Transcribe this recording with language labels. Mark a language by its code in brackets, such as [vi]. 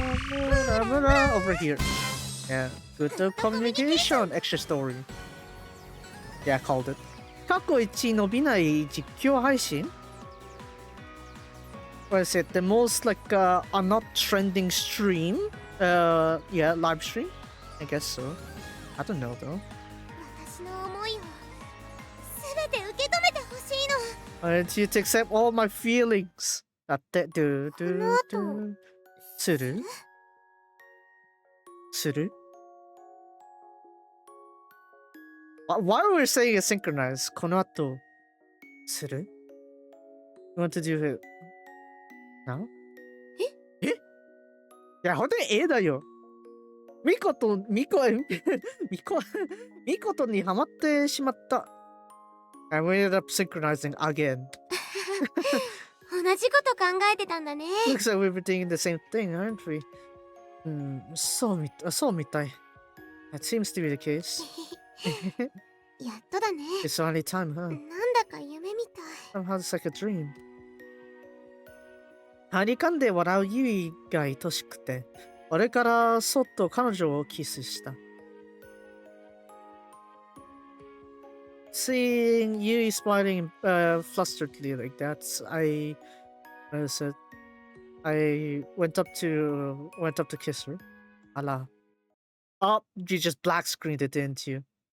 [en] Over here. Yeah, good communication, extra story. Yeah, I called it. [ja] 過去一伸びない実況配信? [en] What is it? The most like a not trending stream? Yeah, live stream? I guess so. I don't know though. [ja] 私の思いを全て受け止めてほしいの。 [en] I need you to accept all my feelings. [ja] だってdo この後 do するする [en] Why are we saying it synchronized? [ja] この後する [en] You want to do it now? [ja] えいや、ほんとに絵だよ。ミコとミコにハマってしまった。 [en] And we ended up synchronizing again. [ja] 同じこと考えてたんだね。 [en] Looks like we were doing the same thing, aren't we? [ja] そうみたい。 [en] That seems to be the case. [ja] やっとだね。 [en] It's only time, huh? [ja] なんだか夢みたい。 [en] Somehow it's like a dream. [ja] はにかんで笑うユイが愛しくて、俺からそっと彼女をキスした。 [en] Seeing Yui smiling flustredly like that, what is it? I went up to kiss her. Allah. Oh, you just black screened it, didn't you?